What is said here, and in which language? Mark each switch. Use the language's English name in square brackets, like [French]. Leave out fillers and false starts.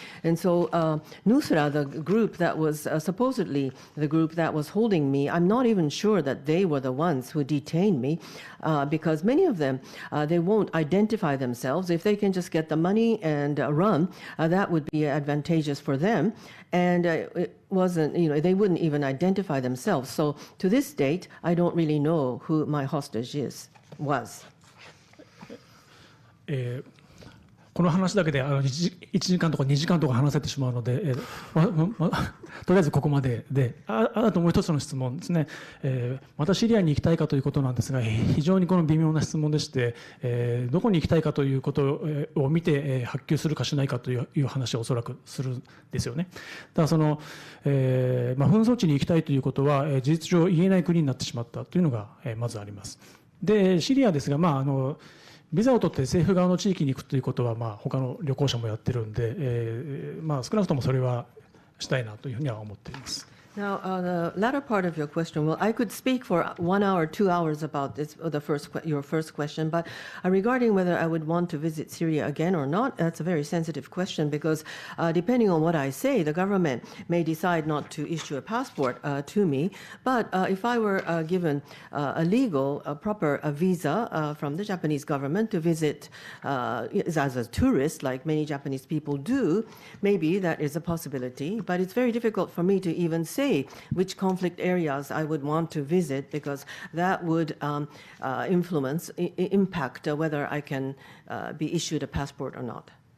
[English] And so Nusra, the group that was supposedly the group that was holding me, I'm not even sure that they were the ones who detained me because many of them, they won't identify themselves. If they can just get the money and run, that would be advantageous for them. And it wasn't, they wouldn't even identify themselves. So to this date, I don't really know who my hostage was. [Japanese] この話だけで1時間とか2時間とか話せてしまうので、とりあえずここまでで、あともう一つの質問ですね、またシリアに行きたいかということなんですが、非常にこの微妙な質問でして、どこに行きたいかということを見て発給するかしないかという話をおそらくするんですよね。ただ紛争地に行きたいということは、事実上言えない国になってしまったというのが、まずあります。で、シリアですが、ビザを取って政府側の地域に行くということは、他の旅行者もやってるんで、少なくともそれはしたいなというふうには思っています。 [English] Now, the latter part of your question, well, I could speak for 1 hour, 2 hours about this, your first question, but regarding whether I would want to visit Syria again or not, that's a very sensitive question because depending on what I say, the government may decide not to issue a passport to me, but if I were given a legal, proper visa from the Japanese government to visit as a tourist, like many Japanese people do, maybe that is a possibility, but it's very difficult for me to even say which conflict areas I would want to visit because that would impact whether I can be issued a passport or not.